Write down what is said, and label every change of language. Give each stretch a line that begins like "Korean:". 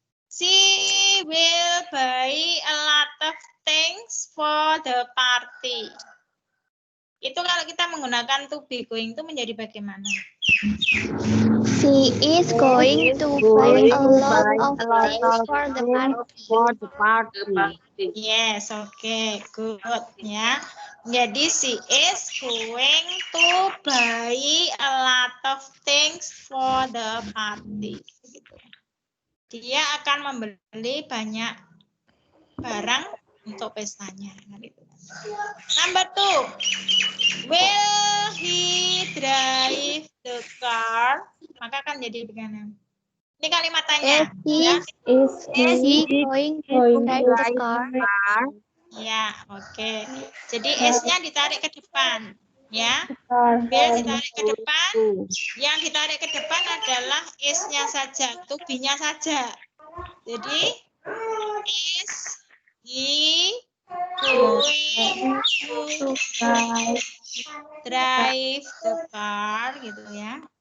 English: She will buy a lot of things for the party.
Indonesian: Itu kalau kita menggunakan to be going to menjadi bagaimana?
English: She is going to buy a lot of things for the party. Yes, okay, good ya. Jadi she is going to buy a lot of things for the party.
Indonesian: Gitu. Dia akan membeli banyak barang untuk pestanya. Gitu.
English: Number 2, will he drive the car?
Indonesian: Maka akan jadi bagaimana? Ini kalimat tanya. Ya.
English: Is he going to drive the car?
Indonesian: Ya, oke. Jadi S-nya ditarik ke depan, ya. Will ditarik ke depan. Yang ditarik ke depan adalah S-nya saja, to be-nya saja.
English: Jadi is he going to drive the car,
Indonesian: gitu ya.